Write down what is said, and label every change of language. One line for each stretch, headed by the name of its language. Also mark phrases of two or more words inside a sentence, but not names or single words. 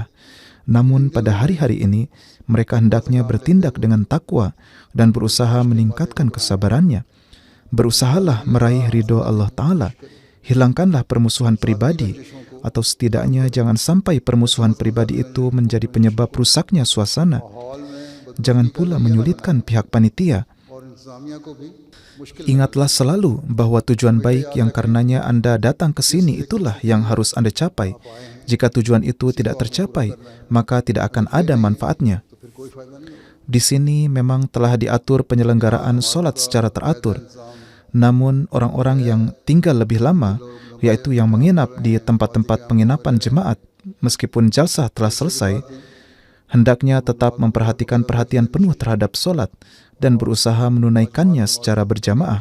Indonesian: Namun pada hari-hari ini, mereka hendaknya bertindak dengan takwa dan berusaha meningkatkan kesabarannya. Berusahalah meraih ridho Allah Ta'ala. Hilangkanlah permusuhan pribadi, atau setidaknya jangan sampai permusuhan pribadi itu menjadi penyebab rusaknya suasana.
Urdu: ہال میں
Indonesian: Jangan pula menyulitkan pihak panitia.
Urdu: اور انتظامیہ کو بھی مشکل
Indonesian: Ingatlah selalu bahwa tujuan baik yang karenanya Anda datang ke sini itulah yang harus Anda capai. Jika tujuan itu tidak tercapai, maka tidak akan ada manfaatnya.
Urdu: تو پھر کوئی فائدہ نہیں ہوگا.
Indonesian: Di sini memang telah diatur penyelenggaraan sholat secara teratur. Namun orang-orang yang tinggal lebih lama, yaitu yang menginap di tempat-tempat penginapan jemaat, meskipun jalsah telah selesai, hendaknya tetap memperhatikan perhatian penuh terhadap sholat dan berusaha menunaikannya secara berjamaah.